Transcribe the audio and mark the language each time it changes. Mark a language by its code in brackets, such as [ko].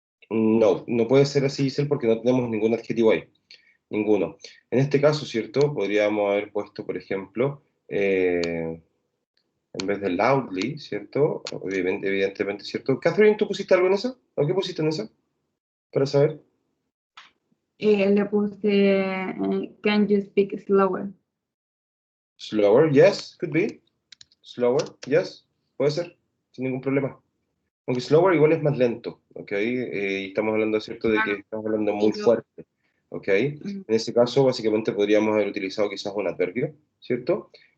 [es] No, no puede ser así, Giselle, porque no tenemos ningún adjetivo ahí. Ninguno. En este caso, ¿cierto? Podríamos haber puesto, por ejemplo, en vez de loudly, ¿cierto? Evidentemente, ¿cierto? Catherine, ¿tú pusiste algo en eso? ¿O qué pusiste en eso? Para saber. Le puse, [en] can you speak slower? Slower, yes, could be. Slower, yes, [es] puede ser, sin ningún problema. Aunque slower igual es más lento, ¿ok? Y estamos hablando, ¿cierto? De que Claro. estamos hablando Y muy yo, fuerte, ¿ok? En ese caso, básicamente podríamos haber utilizado quizás un adverbio, ¿cierto?